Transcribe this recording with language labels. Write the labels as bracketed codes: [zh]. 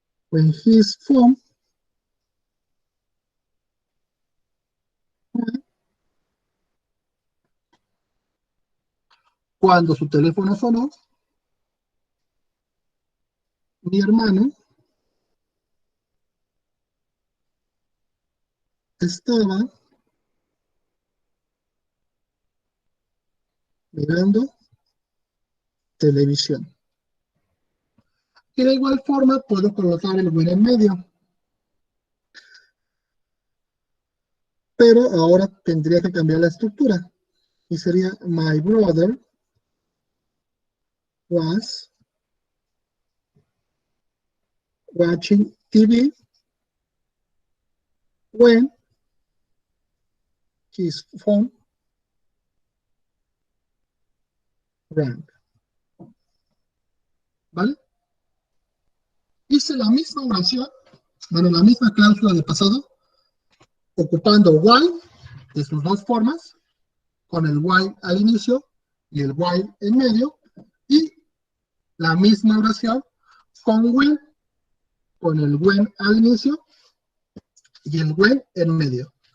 [en] When his phone [es] cuando su teléfono sonó, mi hermano estaba mirando televisión. Y de igual forma puedo colocar el when en medio. Pero ahora tendría que cambiar la estructura. Y sería [en] my brother was watching TV when his phone rang. [es] ¿Vale? Hice la misma oración, bueno, la misma cláusula de pasado, ocupando while de sus dos formas, con el while al inicio y el while en medio, y la misma oración con when, con el when al inicio y el when en medio.